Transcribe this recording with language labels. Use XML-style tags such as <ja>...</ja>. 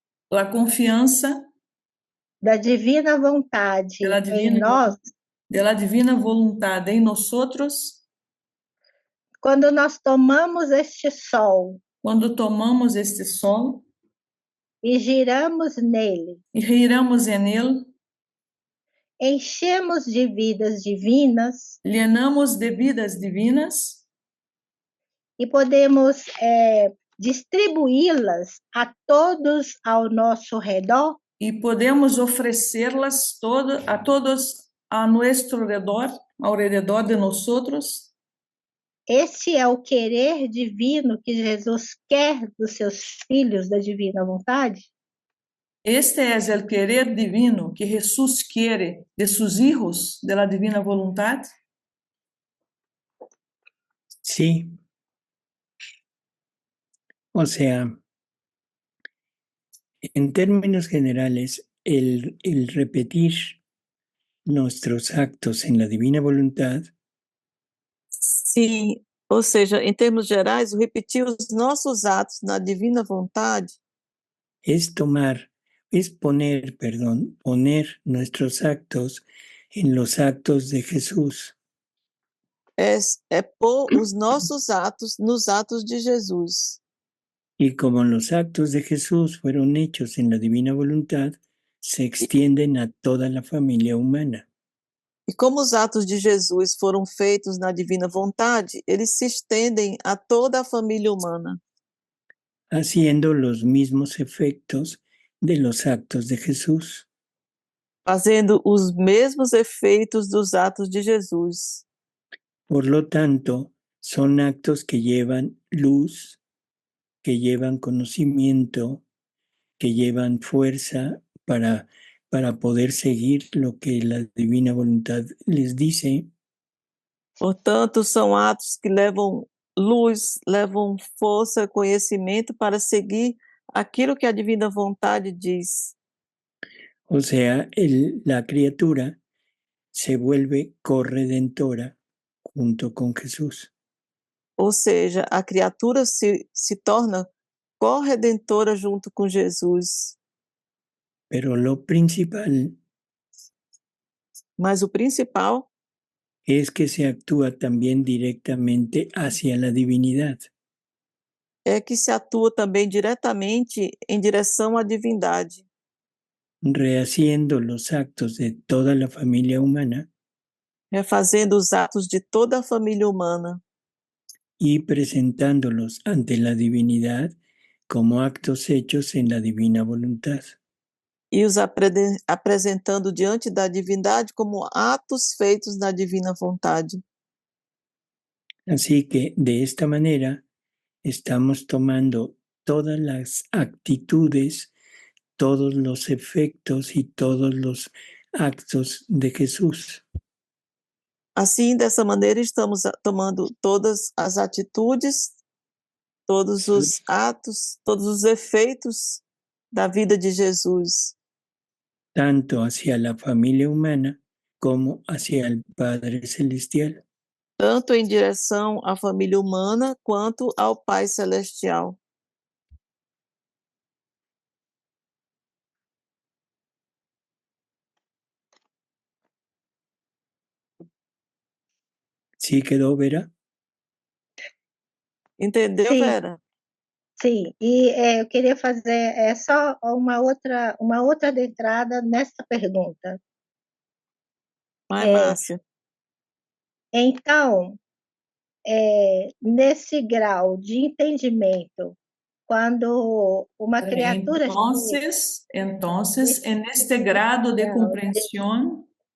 <pt>a confiança da divina vontade Pela em divina nós,</pt> <es>de la divina voluntad em nosotros,</es> <pt>quando nós tomamos este sol</pt> <es>quando tomamos este sol</es> <pt>e giramos nele,</pt> <es>e giramos en él,</es> <pt>enchemos de vidas divinas</pt> <es>llenamos de vidas divinas</es> <pt>e podemos distribuí-las a todos ao nosso redor, e podemos oferecê-las a todos</pt> <es>a nuestro redor, alrededor de nosotros.</es> <pt>Esse é o querer divino que Jesus quer dos seus filhos da divina vontade?</pt> <es>Este es el querer divino que Jesús quiere de sus hijos de la divina voluntad. Sí. O sea, en términos generales, el repetir nuestros actos en la divina voluntad</es> <pt>Sim, ou seja, em termos gerais, o repetir os nossos atos na divina vontade</pt> <es>es poner nuestros actos en los actos de Jesús.</es> <pt>é pôr os nossos atos nos atos de Jesus.</pt> <es>Y como los actos de Jesús fueron hechos en la divina voluntad, se extienden a toda la familia humana.</es> <pt>E como os atos de Jesus foram feitos na divina vontade, eles se estendem a toda a família humana,</pt> <es>haciendo los mismos efectos de los actos de Jesús.</es> <pt>fazendo os mesmos efeitos dos atos de Jesus.</pt> <es>Por lo tanto, son actos que llevan luz, que llevan conocimiento, que llevan fuerza para poder seguir lo que la divina voluntad les dice.</es> <pt>Portanto, são atos que levam luz, levam força, conhecimento para seguir aquilo que a divina vontade diz.</pt> <es>O sea, la criatura se vuelve corredentora junto con Jesús.</es> <pt>Ou seja, a criatura se torna corredentora junto com Jesus.</pt> <es>Pero lo principal</es> <pt>Mas o principal</pt> <es>es que se actúa también directamente hacia la divinidad.</es> <pt>é que se atua também diretamente em direção à divindade,</pt> <es>Rehaciendo los actos de toda la familia humana</es> <pt>refazendo os atos de toda a família humana</pt> <es>y presentándolos ante la divinidad como actos hechos en la divina voluntad.</es> <pt>e os apresentando diante da divindade como atos feitos na divina vontade.</pt> <es>Así que de esta manera estamos tomando todas las actitudes, todos los efectos y todos los actos de Jesús.</es> <pt>Assim, dessa maneira, estamos tomando todas as atitudes, todos os atos, todos os efeitos da vida de Jesus,</pt> <es>tanto hacia la familia humana como hacia el Padre Celestial.</es> <pt>tanto em direção à família humana quanto ao Pai Celestial.</pt> <es>¿Sí quedó, Vera?</es> <pt>Entendeu, Sim. Vera? Sim, e eu queria fazer só uma outra adentrada nessa pergunta. Vai, Márcia. Então, nesse grau de entendimento, quando uma criatura</pt> <es>Entonces, en este grado de comprensión,</es>